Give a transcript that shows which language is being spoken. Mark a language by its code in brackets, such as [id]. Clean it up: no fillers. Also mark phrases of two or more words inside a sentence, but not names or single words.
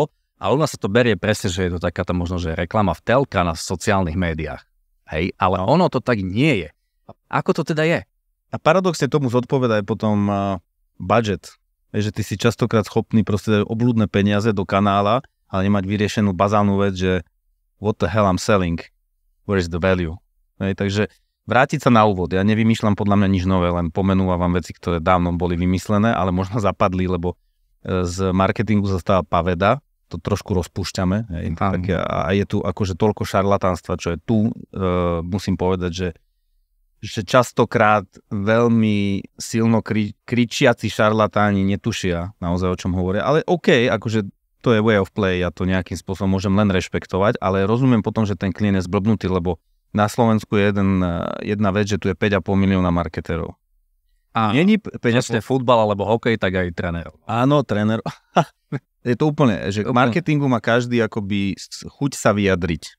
[sk] A u nás sa to berie presne, že je to taká tá možno, že reklama v telka na sociálnych médiách. Hej, ale ono to tak nie je. Ako to teda je? A paradoxne tomu zodpovedá aj potom budget. Že ty si častokrát schopný proste obľudné peniaze do kanála, ale nemať vyriešenú bazálnu vec, že [en] what the hell I'm selling, where is the value. [sk] Hej, takže vrátiť sa na úvod. Ja nevymýšľam podľa mňa nič nové, len pomenúvam vám veci, ktoré dávno boli vymyslené, ale možno zapadli, lebo z marketingu zostáva paveda, to trošku rozpúšťame. Hej, tak a je tu akože toľko šarlatánstva, čo je tu, musím povedať, že častokrát veľmi silno kričiaci šarlatáni netušia naozaj, o čom hovoria, ale OK, akože to je [en] way of play, [sk] ja to nejakým spôsobom môžem len rešpektovať, ale rozumiem potom, že ten klient je zblbnutý, lebo na Slovensku je jedna vec, že tu je 5,5 milióna marketérov. Není presne futbal alebo hokej, tak aj trénerov. Áno, tréner. Je to úplne, že k marketingu má každý akoby chuť sa vyjadriť.